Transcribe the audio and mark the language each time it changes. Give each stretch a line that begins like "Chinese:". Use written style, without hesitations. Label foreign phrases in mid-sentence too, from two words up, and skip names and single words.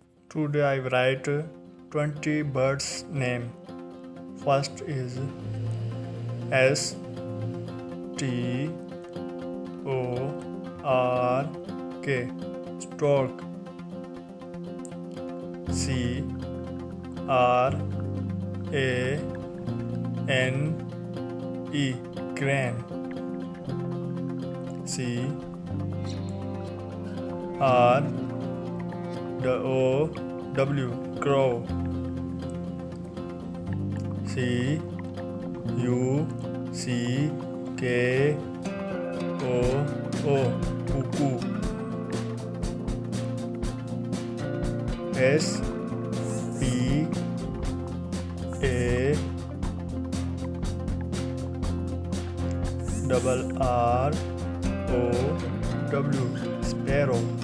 English: Today I write 20 birds name. First is S T O R K, stork. C R A N E, crane. C R O W, crow. C U C K O O, cuckoo. S P A double R O W, sparrow.